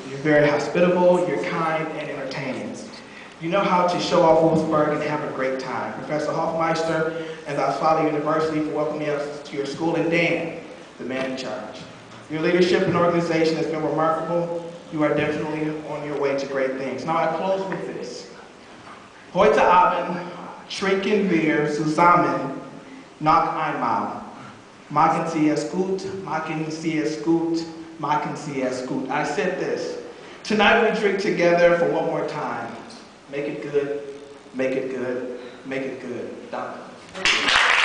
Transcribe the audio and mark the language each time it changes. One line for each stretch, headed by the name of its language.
English: You're very hospitable, you're kind, and entertaining. You know how to show off Wolfsburg and have a great time. Professor Hofmeister and the Ostfalia University for welcoming us to your school, and Dan, the man in charge. Your leadership and organization has been remarkable. You are definitely on your way to great things. Now I close with this.
German: Heute Abend trinken wir zusammen noch einmal. Machen Sie es gut, machen Sie es gut, machen Sie es gut.
English: I said this. Tonight we drink together for one more time. Make it good, make it good, make it good. Done.